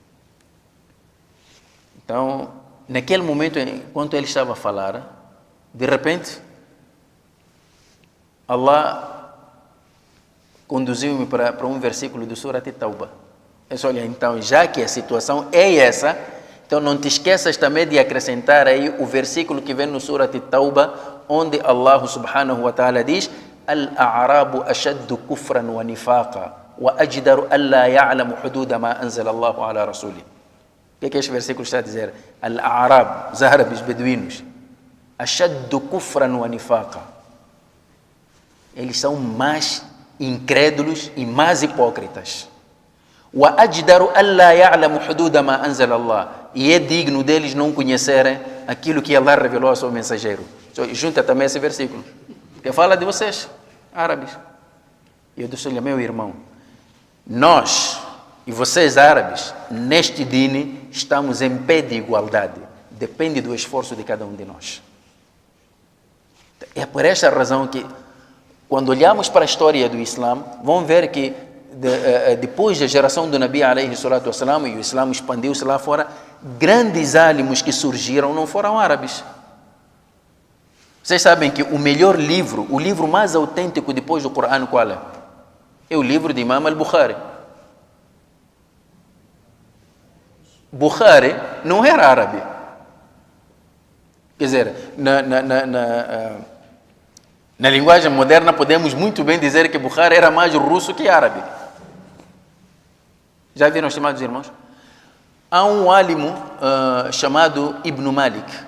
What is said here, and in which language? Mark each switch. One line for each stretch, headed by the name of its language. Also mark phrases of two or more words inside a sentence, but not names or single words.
Portuguese: Então, naquele momento, enquanto ele estava a falar, de repente, Allah conduziu-me para um versículo do Surat At-Tawbah. Eu disse, olha, então, já que a situação é essa, então não te esqueças também de acrescentar aí o versículo que vem no Surat At-Tawbah, onde Allah
Arabic: سبحانه وتعالى diz, الأعراب أشد كفرا ونفاقا وأجدر ألا يعلم حدود ما أنزل الله على رسوله.
Portuguese: O que este versículo está a dizer? Al-A'rab, os árabes beduínos,
Arabic: أشد كفرا ونفاقا.
Portuguese: Eles são mais incrédulos e mais hipócritas.
Arabic: وأجدر ألا يعلم حدود ما أنزل الله.
Portuguese: E é digno deles não conhecerem aquilo que Allah revelou ao seu mensageiro. Junta também esse versículo. Que fala de vocês, árabes. E eu disse, olha, meu irmão, nós e vocês árabes, neste dini, estamos em pé de igualdade. Depende do esforço de cada um de nós. É por esta razão que, quando olhamos para a história do Islã, vamos ver que depois da geração do Nabi
Arabic: عليه الصلاة والسلام,
Portuguese: e o Islã expandiu-se lá fora, grandes álimos que surgiram não foram árabes. Vocês sabem que o melhor livro, o livro mais autêntico depois do Corão, qual é? É o livro de Imam al-Bukhari. Bukhari não era árabe. Quer dizer, na linguagem moderna podemos muito bem dizer que Bukhari era mais russo que árabe. Já viram, estimados irmãos? Há um álimo chamado Ibn Malik.